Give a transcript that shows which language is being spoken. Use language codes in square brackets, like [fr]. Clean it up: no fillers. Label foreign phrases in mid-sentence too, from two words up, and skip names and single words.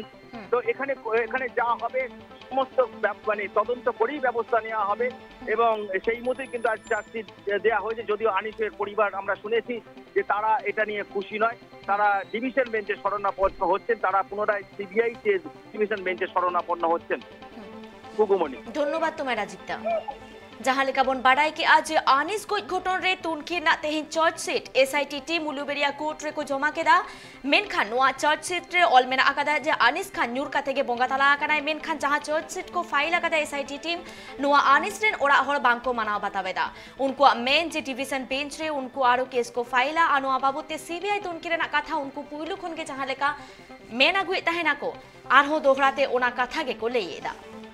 [bn] তো এখানে যা হবে সমস্ত মানে তদন্ত করেই ব্যবস্থা নেওয়া হবে এবং সেই মতোই কিন্তু আজ চার্জশিট দেওয়া হয়েছে। যদিও আনিসের পরিবার আমরা শুনেছি যে তারা এটা নিয়ে খুশি নয়, তারা ডিভিশন বেঞ্চে শরণাপন্ন হচ্ছেন, তারা পুনরায় সিবিআই ডিভিশন বেঞ্চে শরণাপন্ন হচ্ছেন। কুকুমণি, ধন্যবাদ তোমায় রাজীবদা। [sat] जहां लेका बन बाडाई कि आज आनिस गोज घटन रे तुनखी ना तेहिन [en] chargesheet SIT team [sat] उलुबेरिया कोर्ट रे को जमा केदा। मेनखान नोआ चार्जशीट रे ऑल मेना आकादा जे आनिस खान न्यूर कातेगे बोंगाताला आकानाय। मेनखान जहां चार्जशीट को फाइल आकादा [en] SIT team [sat] नोआ आनिस रेन ओड़ा हर बांको मानाव बतावेदा। उनको मेन जे [en] division bench [sat] रे उनको आरो केस को फाइला आनो बाबूते सीबीआई तुनकी रेना कथा उनको पुइलु खन के जहां लेका मेन आगुए तहेना को आरहो दोहराते ओना कथा गे को लेयेदा।